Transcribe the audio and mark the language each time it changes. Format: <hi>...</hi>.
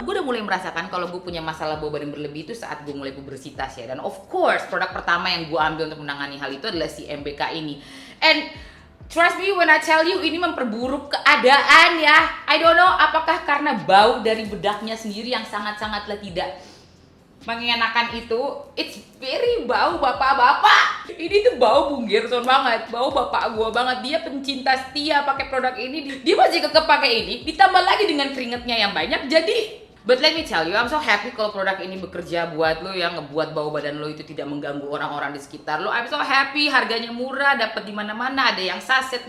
<id>Gue udah mulai merasakan kalau gue punya masalah bau badan berlebih itu saat gue mulai pubersitas ya. Dan</id> <en>of course</en> <id>produk pertama yang gue ambil untuk menangani hal itu adalah si MBK ini.</id> <en>And trust me when I tell you,</en> <id>ini memperburuk keadaan ya.</id> <en>I don't know</en> <id>apakah karena bau dari bedaknya sendiri yang sangat-sangatlah tidak mengenakan itu.</id> <en>It's very</en> <id>bau bapak-bapak. Ini tuh bau Bung Gerson banget, bau bapak gua banget. Dia pencinta setia pakai produk ini, dia masih kekeh pakai ini. Ditambah lagi dengan keringetnya yang banyak, jadi</id> <en>but let me tell you, I'm so happy</en> <id>kalau produk ini bekerja buat lo yang ngebuat bau badan lo itu tidak mengganggu orang-orang di sekitar lo.</id> <en>I'm so happy,</en> <id>harganya murah, dapat di mana-mana, ada yang saset.</id>